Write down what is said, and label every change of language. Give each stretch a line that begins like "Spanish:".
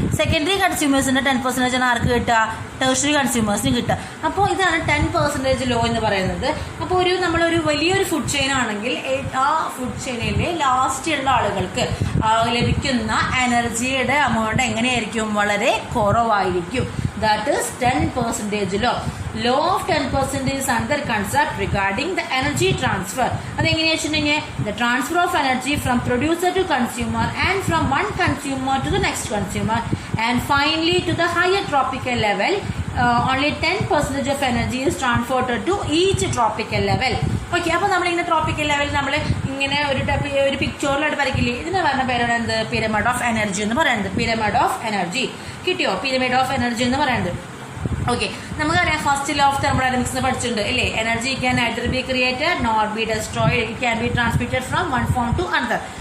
Malayalam: Secondary കൺസ്യൂമേഴ്സിൻ്റെ 10% ആണ് ആർക്ക് കിട്ടുക, tertiary കൺസ്യൂമേഴ്സിന് കിട്ടുക. അപ്പോൾ ഇതാണ് 10% ലോ എന്ന് പറയുന്നത്. അപ്പോൾ നമ്മളൊരു വലിയൊരു ഫുഡ് ചെയിൻ ആണെങ്കിൽ ആ ഫുഡ് ചെയിനിലെ ലാസ്റ്റുള്ള ആളുകൾക്ക് ലഭിക്കുന്ന എനർജിയുടെ എമൗണ്ട് എങ്ങനെയായിരിക്കും, വളരെ കുറവായിരിക്കും.
English: That is 10% law. Law of 10% is another concept regarding the energy transfer.
Malayalam: അതെങ്ങനെയാ വെച്ചിട്ടുണ്ടെങ്കിൽ
English: the transfer of energy from producer to consumer and from one consumer to the next consumer and finally to the higher tropical level. Only 10% of energy is transferred to each tropical level.
Malayalam: Okay, അപ്പോൾ നമ്മളിങ്ങനെ tropical ലെവലിൽ നമ്മൾ ഇങ്ങനെ ഒരു പിക്ചറിലായിട്ട് വരയ്ക്കില്ലേ, ഇതിന് പറഞ്ഞ പേരാണ് എന്ത്, പിരമിഡ് ഓഫ് എനർജി എന്ന് പറയുന്നത്. പിരമിഡ് ഓഫ് എനർജി കിട്ടിയോ, പിരമിഡ് ഓഫ് എനർജി എന്ന് പറയുന്നത്. ഓക്കെ, നമുക്കറിയാം ഫസ്റ്റ് ലോ ഓഫ് തെർമോഡൈനാമിക്സ് പഠിച്ചിട്ടുണ്ട് അല്ലേ.
English: Energy can either be created nor be destroyed, it can be transmitted from one form to another.